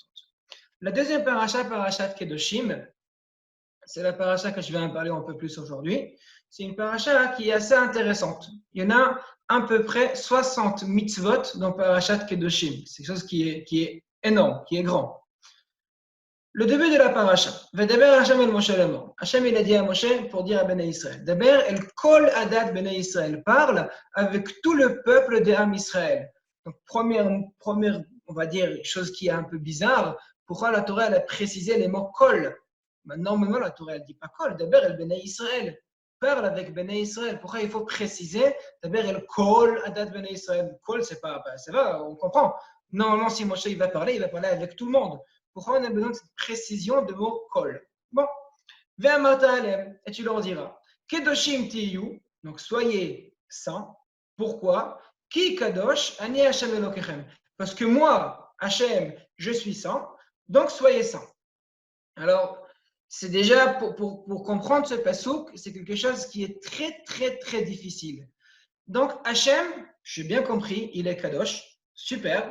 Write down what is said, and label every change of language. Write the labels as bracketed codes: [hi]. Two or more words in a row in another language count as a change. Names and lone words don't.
[fr] La deuxième paracha, Parashat Kedoshim, c'est la paracha que je vais en parler un peu plus aujourd'hui. C'est une paracha qui est assez intéressante. Il y en a à peu près 60 mitzvot dans Parashat Kedoshim. C'est quelque chose qui est énorme, qui est grand. Le début de la paracha. [he] וידבר השם אל משה לאמר. [fr] Hashem il a dit à Moshe pour dire à [he] בני ישראל. דבר אל כל עדת בני ישראל. [fr] Parle avec tout le peuple des [he] עם ישראל. [fr] Donc première, on va dire, chose qui est un peu bizarre. Pourquoi la Torah elle a précisé les mots kol? Normalement, la Torah, elle ne dit pas Kol, d'abord, elle [he] בני ישראל. [fr] Parle avec [he] בני ישראל. [fr] Pourquoi il faut préciser? D'abord, elle [he] כל, עדת בני ישראל. [fr] Kol, c'est pas, ça va, on comprend. Normalement, si Moshe il va parler avec tout le monde. Pourquoi on a besoin de cette précision de mot Kol? Bon. [he] ואמרת אלהם, [fr] et tu leur diras. [he] קדשים תהיו, [fr] donc soyez saints. Pourquoi? [he] כי קדוש, אני השם אלהיכם. [fr] Parce que moi, Hashem, je suis saint, donc soyez saints. Alors, c'est déjà, pour comprendre ce pasouk, c'est quelque chose qui est très, très, très difficile. Donc, Hachem, j'ai bien compris, il est Kadosh, super.